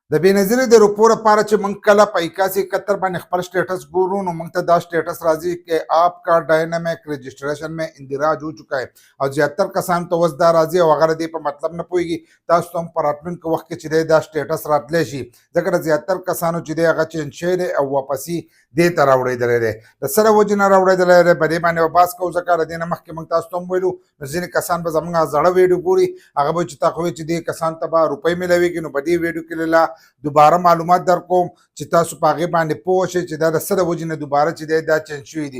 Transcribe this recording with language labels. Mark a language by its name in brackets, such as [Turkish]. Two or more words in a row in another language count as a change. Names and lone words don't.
[Pashto] د بینظیر د روپو لپاره چې موږ کله په 8171 باندې خپل سټیټس ګورو نو موږ ته دا سټیټس راځي [Urdu] کہ آپ کا ڈائنامک رجسٹریشن میں اندراج ہو چکا ہے [Pashto] او زیاتر کسان ته اوس دا راځي او هغه د دې په مطلب نه پوهېږي. تاسو ته هم په راتلونکي وخت کې چې دی دا سټیټس راتلی شي ځکه د زیاتر کسانو چې دی هغه چینج شوی دی او واپسي دې ته راوړېدلی دی. د څه له وجې نه راوړېدلی دی په دې باندې به بحث کوو ځکه د دې نه مخکې موږ تاسو ته هم ویلو نو ځینې کسان به زموږ زړه ویډیو ګوري هغه به چې تا خو چې دې کسان ته به روپۍ میلاویږي نو په دې ویډیو کې له دوباره معلومات در کوم چې تاسو په هغې باندې پوه شئ چې دا د څه د وجې نه دوباره چې دی دا چینج شوي دي.